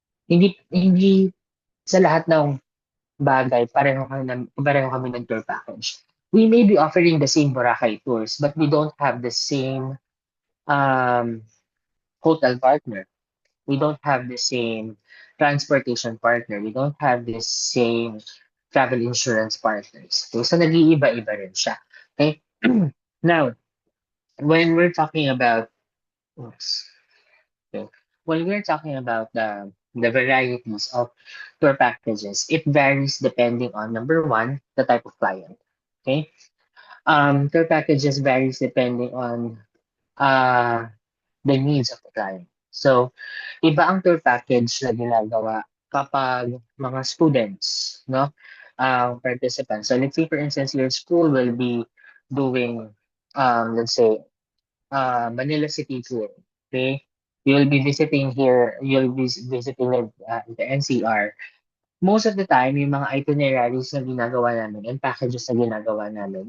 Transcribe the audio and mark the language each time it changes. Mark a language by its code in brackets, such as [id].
[tl] Hindi sa lahat ng bagay, pareho kami ng tour package. [en] We may be offering the same Boracay tours, but we don't have the same um, hotel partner. We don't have the same transportation partner. We don't have the same travel insurance partners. Okay, so [tl] nag-iiba-iba rin siya. [en] Okay? Now, when we're talking about oops, okay, when we're talking about the varieties of tour packages, it varies depending on number one, the type of client. Okay? Tour packages varies depending on uh, the needs of the client. [tl] So, iba ang tour package na ginagawa kapag mga students, no? [en] Participants. So, let's say, for instance, your school will be doing, let's say, Manila City Tour. Okay? You'll be visiting here, you'll be visiting the NCR. Most of the time, [tl] yung mga itineraries na ginagawa namin and packages na ginagawa namin.